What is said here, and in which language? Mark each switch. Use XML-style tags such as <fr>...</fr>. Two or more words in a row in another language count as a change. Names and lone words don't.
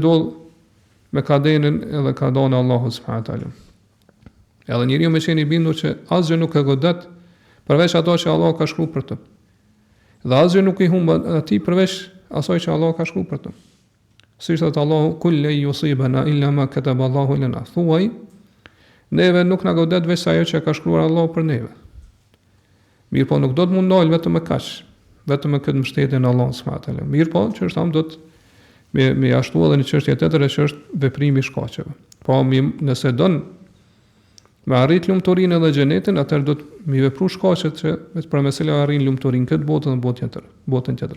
<sq>Çdo gjë ndodh me kaderin edhe ka dhënë Allahu</sq> <ar>سبحانه وتعالى.</ar> <sq>Edhe njeriu me qenë i bindur që asgjë nuk e godet përveç ato që Allah ka shkruar për të. Dhe asgjë nuk i humb atij përveç asaj që Allah ka shkruar për të. Si thot Allahu</sq> <ar>قل لن يصيبنا إلا ما كتب الله لنا.</ar> <sq>Thuaj, neve nuk na godet veç ajo që ka shkruar Allahu për neve. Mirë po nuk do të mundojë vetëm me kaq, vetëm me këtë mbështetje në Allah</sq> <ar>سبحانه وتعالى.</ar> <sq>Mirë po, që është tham do të me ashtu edhe në çështje tjetër që është veprimi i shkaqeve. Po nëse don me arrit lumturinë edhe xhenetin, atëherë do të mi vepru shkaqet që vetë për mesela arrin lumturinë këtë botë dhe botën tjetër.</sq>